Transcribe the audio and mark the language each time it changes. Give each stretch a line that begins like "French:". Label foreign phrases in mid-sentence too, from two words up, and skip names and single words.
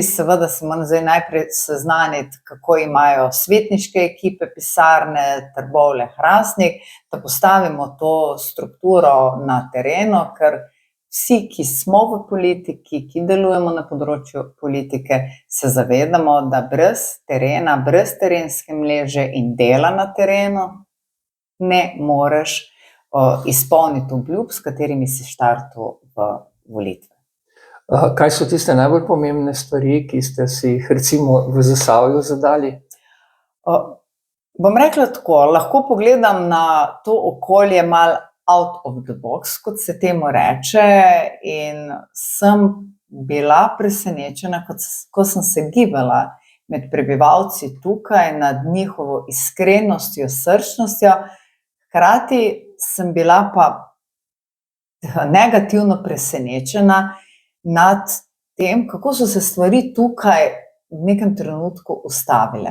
Slovenian: Seveda se moram zdaj najprej seznaniti, kako imajo svetniške ekipe pisarne Trbovlje-Hrastnik, da postavimo to strukturo na terenu, ker vsi, ki smo v politiki, ki delujemo na področju politike, se zavedamo, da brez terena, brez terenske mreže in dela na terenu ne moreš izpolniti obljub, s katerimi si štartal v volitve. Kaj so tiste najbolj pomembne stvari, ki ste si jih recimo v Zasavju zadali? Bom rekla tako, lahko pogledam na to okolje malo
English: out of the box,
Slovenian: kot se temu reče, in sem bila presenečena, ko sem se gibala med prebivalci tukaj, nad njihovo iskrenostjo, srčnostjo, hkrati sem bila pa negativno presenečena nad tem, kako so se stvari tukaj v nekem trenutku ustavile.